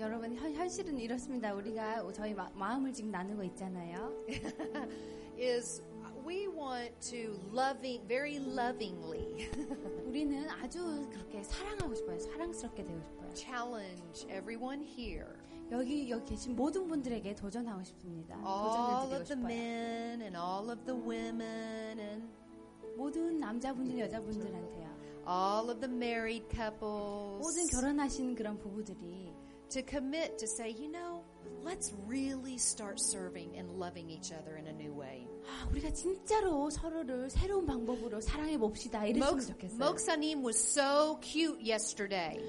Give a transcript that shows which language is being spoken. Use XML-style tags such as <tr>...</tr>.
<ko>여러분 현실은 이렇습니다. 우리가 저희 마음을 지금 나누고 있잖아요.</ko> <en>Is we want to very lovingly</en> <ko>우리는 아주 그렇게 사랑하고 싶어요. 사랑스럽게 되고 싶어요.</ko> <en>challenge everyone here.</en> <ko>여기 계신 모든 분들에게 도전하고 싶습니다.</ko> <en>All</en> <ko>도전을</ko> <en>of the</en> <ko>드리고 싶어요.</ko> <en>men and all of the women and</en> <ko>모든 남자분들 여자분들한테요.</ko> <en>all of the married couples</en> <ko>모든 결혼하신 그런 부부들이</ko> <en>to commit to say, you know, let's really start serving and loving each other in a new way.</en> <ko>우리가 진짜로 서로를 새로운 방법으로 사랑해 봅시다. 이랬으면 좋겠어요.</ko> <en>Moksanim was so cute yesterday.</en>